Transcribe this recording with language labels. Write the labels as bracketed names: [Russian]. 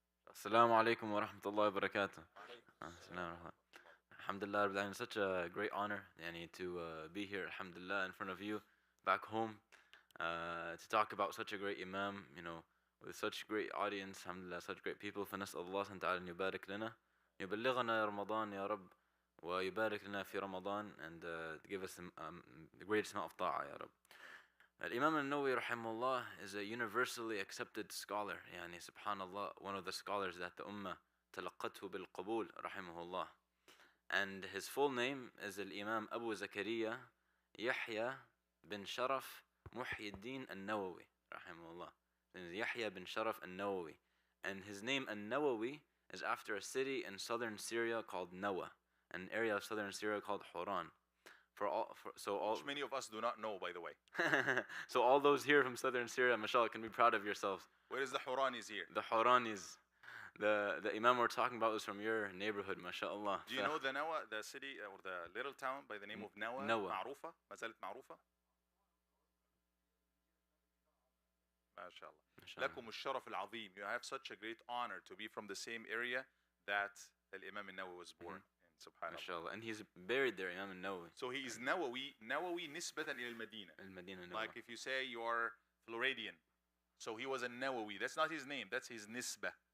[Arabic] Assalamu alaikum wa rahmatullahi wa barakatuh. [English] Alhamdulillah, such a great honor to be here, alhamdulillah, in front of you, back home, to talk about such a great Imam, with such great audience, alhamdulillah, such great people. [Arabic] فنسأل الله سبحانه وتعالى أن يبارك لنا, يبلغنا رمضان يا رب, ويبارك لنا في رمضان, [English] and to give us the greatest amount of ta'ah, ya Rabb. Imam Nawawi rahimahullah is a universally accepted scholar, subhanallah, one of the scholars that the ummah [Arabic] تلقته بالقبول [English] rahimahullah. And his full name is Imam Abu Zakaria Yahya bin Sharaf Muhyiddin al-Nawawi rahimahullah. Yahya bin Sharaf al-Nawawi, and his name al-Nawawi is after a city in southern Syria called Nawa. an area of southern Syria called Huran. Which many of us do not know, by the way. So all those here from southern Syria, mashallah, can be proud of yourselves. Where is the Huranis here? The Huranis. The Imam we're talking about was from your neighborhood, mashallah. Do you know the Nawa, the city or the little town by the name of Nawa? Nawa. [Arabic] معروفة؟ ما زالت معروفة؟ ما شاء الله. لكم الشرف العظيم. [English] You have such a great honor to be from the same area that Imam Nawawi was born in. Subhanallah. MashaAllah. And he's buried there, Imam Nawawi. So he is Nawawi [Arabic] نسبة إلى المدينة. المدينة [English] Like if you say you are Floridian, so he was a Nawawi. That's not his name. That's his nisbah.